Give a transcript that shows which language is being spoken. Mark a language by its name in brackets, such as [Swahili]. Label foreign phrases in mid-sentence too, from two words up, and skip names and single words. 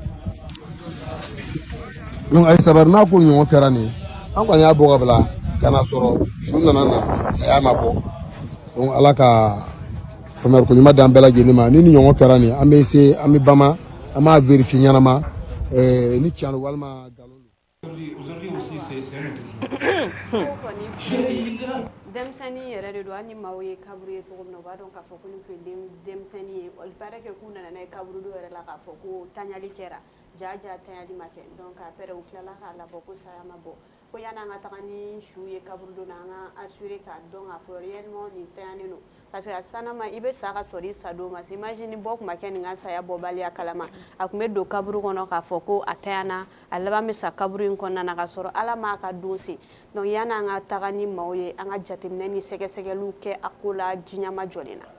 [Bambara] donc a ye sabari n'a ko ɲɔgɔn kɛra nin an kɔni y'a bɔ ka bila ka na sɔrɔ su nana na saya ma bɔ donc ala ka faamuyali ko ɲuman d'an bɛɛ lajɛlen ma ni nin ɲɔgɔn kɛra nin an bɛ se an bɛ bama an b'a vérifier ɲɛnama ni tiɲɛ don walima nkalon don. [French] Aujourd'hui aussi c'est un autre jour. [Bambara] denmisɛnnin yɛrɛ de don hali ni maaw ye kaburu ye cogo min na u b'a dɔn k'a fɔ ko nin tun ye denmisɛnnin ye [French] il paraît que [Bambara] k'u nana n'a ye kaburu dɔ yɛrɛ la k'a fɔ ko taɲali kɛra jaja taɲali ma kɛ [French] donc après [Bambara] u tilala k'a labɔ ko saya ma bɔ ko yanni an ka taga ni su ye kaburu don na an ka assurer k'a dɔn k'a fɔ réellement nin taɲalen don parce que a sanama i bɛ sa ka sɔrɔ i sa don ma se imagine bɔ tun ma kɛ nin ka saya bɔbaliya kalama a tun bɛ don kaburu kɔnɔ k'a fɔ ko a taɲana a laban bɛ sa kaburu in kɔnɔna na ka sɔrɔ ala m'a ka don se donc yanni an ka taga ni maaw ye an ka jateminɛ ni sɛgɛsɛgɛliw kɛ a ko la diɲɛma jɔlen na.